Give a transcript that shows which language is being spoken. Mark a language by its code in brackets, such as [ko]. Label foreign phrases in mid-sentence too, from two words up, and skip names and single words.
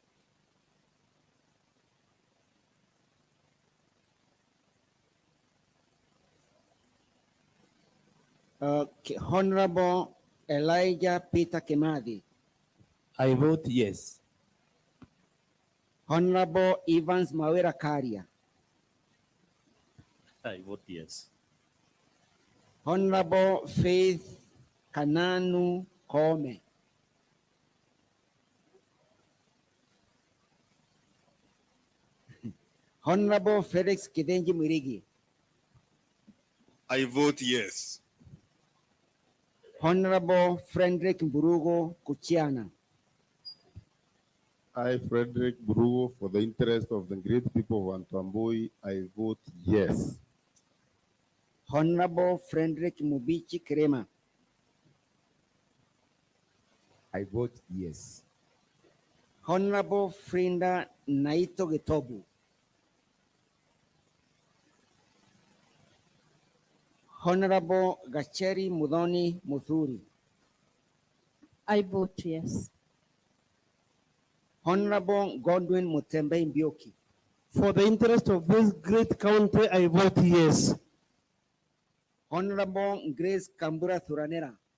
[en] Honorable Elijah Peter Kemadi. I vote yes. Honorable Evans Mawera Karia. I vote yes. Honorable Faith Kananu Kome. Honorable Felix Kidenji Murigi. I vote yes. Honorable Frederick Mburugo Kuchiana. I, Frederick Burugo, for the interest of the great people of Antamboi, I vote yes. Honorable Frederick Mubichi Krema. I vote yes. Honorable Frinda Naito Getobu. Honorable Gacheri Mudoni Muthuri. I vote yes. Honorable Godwin Mutembe Mbioki. For the interest of this great county, I vote yes. Honorable Grace Kambura Thuranera.